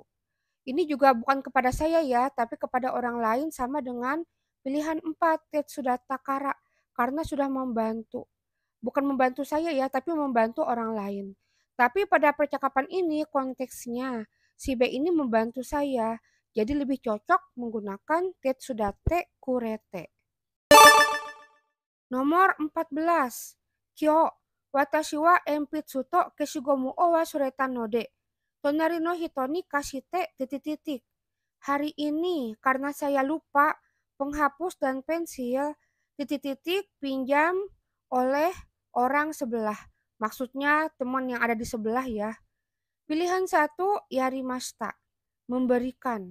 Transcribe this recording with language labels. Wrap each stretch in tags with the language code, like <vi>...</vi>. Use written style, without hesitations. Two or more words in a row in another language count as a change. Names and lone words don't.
<id>Ini juga bukan kepada saya ya, tapi kepada orang lain sama dengan pilihan 4,</id> <ja>手伝ったから,</ja> <id>karena sudah membantu. Bukan membantu saya ya, tapi membantu orang lain. Tapi pada percakapan ini konteksnya si B ini membantu saya. Jadi lebih cocok menggunakan</id> <ja>手伝ってくれて.</ja> <id>Nomor 14.</id> <ja>今日、私は鉛筆と消しゴムを忘れたので. 隣の人に貸して</ja> <id>titik titik. Hari ini karena saya lupa penghapus dan pensil titik titik pinjam oleh orang sebelah. Maksudnya teman yang ada di sebelah ya. Pilihan 1 yarimashita, memberikan.</id>